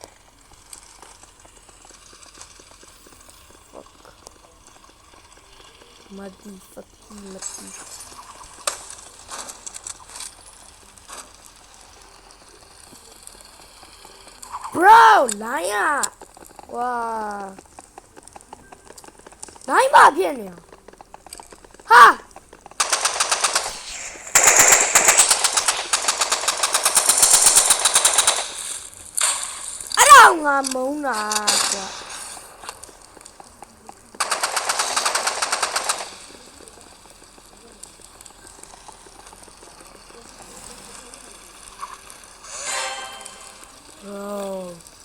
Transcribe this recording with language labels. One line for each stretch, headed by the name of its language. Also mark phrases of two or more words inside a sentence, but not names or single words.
English: Fuck. Muddy. Bro, liar!
Chinese: Wow. 哪一把骗你啊？
Burmese: 哈！ ငါမုန်းတာကွာ bro